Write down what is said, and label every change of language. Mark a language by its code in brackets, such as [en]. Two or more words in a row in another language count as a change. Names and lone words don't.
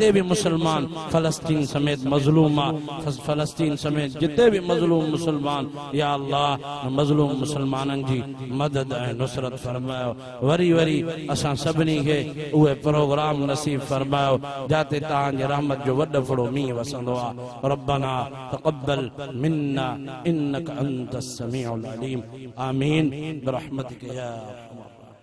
[sd] भी मुसलमान फ़लस्तीन समेत मज़लूम आहे फ़लस्तीन समेत जिते भी मज़लूम मुसलमान या अल्लाह मज़लूम मुसलमाननि जी मदद ऐं नुसरत फरमायो वरी वरी असां सभिनी खे उहे प्रोग्राम नसीब फरमायो जाते तव्हांजे रहमत जो वॾो फड़ो मींहुं वसंदो आहे [ar] ربنا تقبل منا إنك أنت السميع العليم آمين برحمتك يا أرحم